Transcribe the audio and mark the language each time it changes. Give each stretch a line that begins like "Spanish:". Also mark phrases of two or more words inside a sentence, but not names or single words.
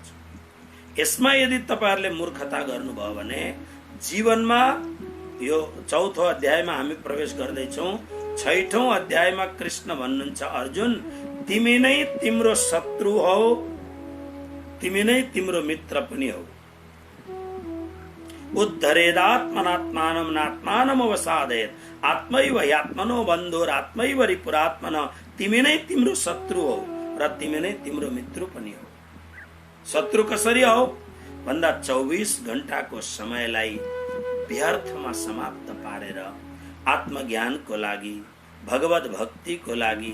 Nepali: यसमा यदि तपाईहरुले मूर्खता गर्नुभयो भने जीवनमा यो 4औं अध्यायमा हामी प्रवेश गर्दैछौँ। 6औं अध्यायमा कृष्ण भन्नुहुन्छ, अर्जुन तिमी नै तिम्रो शत्रु हौ, तिमी नै तिम्रो मित्र पनि हौ।
Sanskrit: उद्धरेदात्मनात्मानं नात्मानं अवसादयेत् आत्मैव ह्यात्मनो बन्धुरात्मैव रिपुरात्मन।
Nepali: तिमी नै तिम्रो शत्रु हौ र तिमी नै तिम्रो मित्र पनि हौ। शत्रु कसरी हौ भन्दा 24 घण्टाको समयलाई व्यर्थमा समाप्त पारेर आत्मज्ञानको लागि, भगवत भक्तिको लागि,